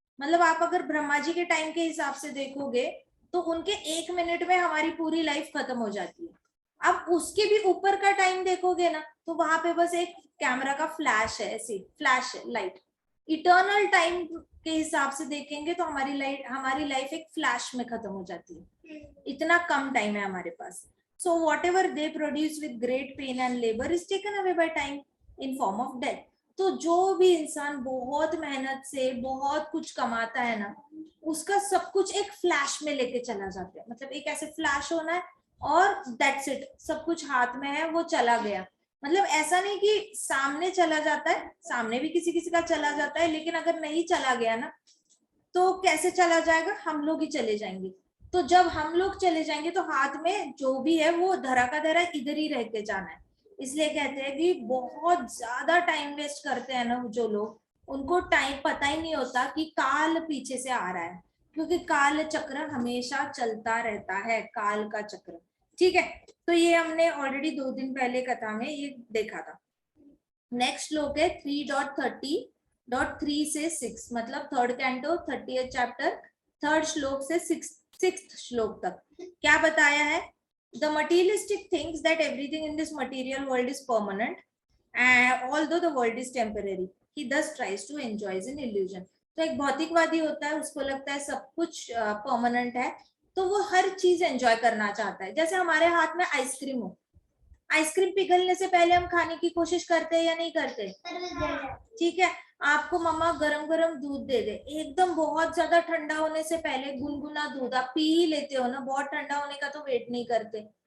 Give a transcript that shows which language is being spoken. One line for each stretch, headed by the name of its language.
Hindi: मतलब आप अगर ब्रह्मा जी के टाइम के हिसाब से देखोगे तो उनके 1 मिनट में हमारी पूरी लाइफ खत्म हो जाती है। अब उसके भी ऊपर का टाइम देखोगे ना तो वहां पे बस एक कैमरा का फ्लैश है, ऐसी फ्लैश है लाइट। इटर्नल टाइम के हिसाब से देखेंगे तो हमारी लाइफ एक फ्लैश में खत्म हो जाती है, इतना कम टाइम है हमारे पास.
English: So whatever they produce with great pain and labor is taken away by time in form of death.
Hindi: तो जो भी इंसान बहुत मेहनत से बहुत कुछ कमाता है ना, उसका सब कुछ एक फ्लैश में लेके चला जाता है. मतलब एक ऐसे फ्लैश होना है और
English: that's it,
Hindi: सब कुछ हाथ में है, वो चला गया. मतलब ऐसा नहीं कि सामने चला जाता है, सामने भी किसी किसी का चला जाता है, लेकिन अगर नहीं चला गया ना तो कैसे चला जाएगा, हम लोग ही चले जाएंगे. तो जब हम लोग चले जाएंगे तो हाथ में जो भी है वो धरा का धरा इधर ही रह के जाना है. इसलिए कहते हैं कि बहुत ज्यादा टाइम वेस्ट करते हैं ना जो लोग, उनको टाइम पता ही नहीं होता कि काल पीछे से आ रहा है, क्योंकि काल चक्र हमेशा चलता रहता है, काल का चक्र. ठीक है, तो ये हमने ऑलरेडी 2 दिन पहले कथा में ये देखा था. नेक्स्ट श्लोक है 3.30.3 से 6, मतलब third canto 30th chapter, third श्लोक से सिक्स्थ श्लोक तक. क्या बताया है?
English: The materialistic thinks that everything in this material world is permanent, although the world is temporary. He thus tries to enjoy an illusion.
Hindi: तो एक भौतिकवादी होता है, उसको लगता है सब कुछ परमानेंट है, तो वो हर चीज एंजॉय करना चाहता है. जैसे हमारे हाथ में आइसक्रीम हो, आइसक्रीम पिघलने से पहले हम खाने की कोशिश करते हैं या नहीं करते? ठीक है, आपको मम्मा गरम गरम दूध दे दे, एकदम बहुत ज्यादा ठंडा होने से पहले गुनगुना दूध आप पी ही लेते हो ना, बहुत ठंडा होने का तो वेट नहीं करते.